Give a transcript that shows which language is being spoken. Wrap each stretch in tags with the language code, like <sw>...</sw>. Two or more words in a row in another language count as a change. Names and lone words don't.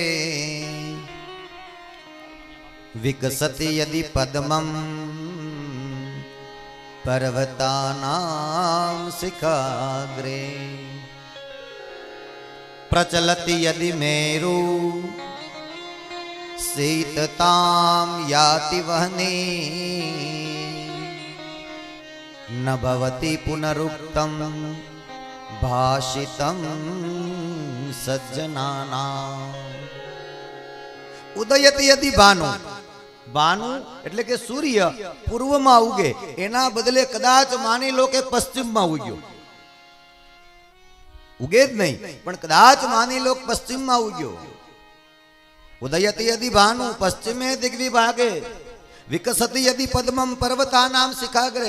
<sa>विकसति यदि पद्मम पर्वतानाम शिखाग्रे प्रचलति यदि मेरु शीतताम याति वहनी न भवति पुनरुक्तम भाषितम सज्जनानां. उदयति यदि भानु.</sa> <gu>भानु એટલે કે સૂર્ય પૂર્વમાં ઉગે એના બદલે કદાચ માની લો કે પશ્ચિમમાં ઉગ્યો. ઉગે જ નહીં પણ કદાચ માની લો કે પશ્ચિમમાં ઉગ્યો.</gu> <sa>उदयति यदि भानु पश्चिमे दिग्विभागे विकसति यदि पद्मम पर्वतानाम शिखाग्रे.</sa>